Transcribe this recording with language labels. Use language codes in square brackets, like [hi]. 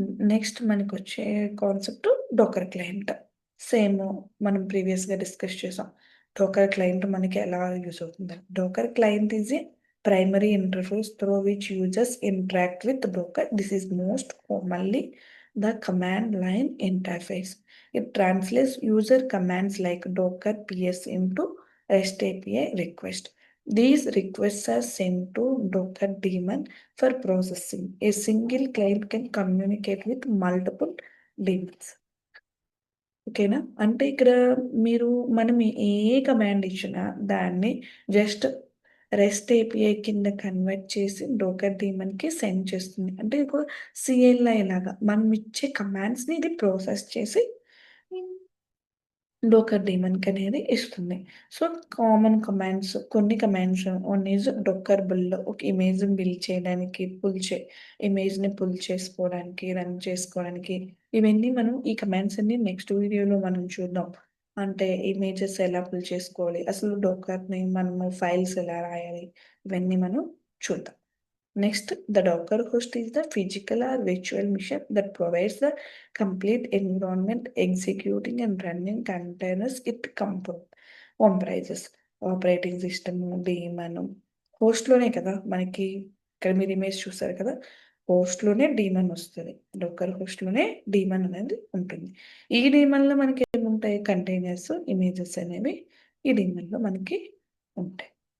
[te] Next మనకొచ్చే concept డోకర్ client. Same మనం ప్రీవియస్‌గా discuss చేసాం. డోకర్ క్లయింట్ మనకి ఎలా యూజ్ అవుతుందని. [en] Docker client is a primary interface through which users interact with Docker. This is most commonly the command line interface. It translates user commands like docker ps into REST API request. These requests are sent to Docker daemon for processing. A single client can communicate with multiple daemons. [te] ఓకేనా? అంటే ఇక్కడ మనం ఏ command ఇచ్చినా దాన్ని just rest API కింద convert చేసి డోకర్ డీమన్‌కి send చేస్తుంది. అంటే ఒక సీఎల్ఐ లాగా మనం ఇచ్చే కమాండ్స్‌ని ఇది ప్రాసెస్ చేసి డోకర్ డీమన్‌కనేది ఇస్తుంది. సో, కామన్ కమాండ్స్ కొన్ని కమాండ్స్ వన్ ఈజ్ డోకర్ బుల్ ఒక ఇమేజ్‌ని బిల్డ్ చేయడానికి ఇమేజ్‌ని పుల్ చేసుకోవడానికి, రన్ చేసుకోవడానికి ఇవన్నీ మనం ఈ కమాండ్స్ అన్నీ నెక్స్ట్ వీడియోలో మనం చూద్దాం. అంటే ఇమేజెస్ ఎలా పుల్ చేసుకోవాలి, అసలు డోకర్‌ని మనము ఫైల్స్ ఎలా రాయాలి, ఇవన్నీ మనం చూద్దాం. [en] Next, the Docker host is the physical or virtual machine that provides the complete environment executing and running containers it comprises. [te] Operating system, demon హోస్ట్‌లోనే కదా మనకి ఇక్కడ మీరు ఇమేజ్ చూసారు కదా! హోస్ట్‌లోనే డీమన్ వస్తది. డోకర్ హోస్ట్‌లోనే డీమన్ అనేది ఉంటుంది. ఈ డీమన్‌లో మనకి ఏముంటాయి కంటైనర్స్, ఇమేజెస్ అనేవి ఈ డీమన్‌లో మనకి ఉంటాయి.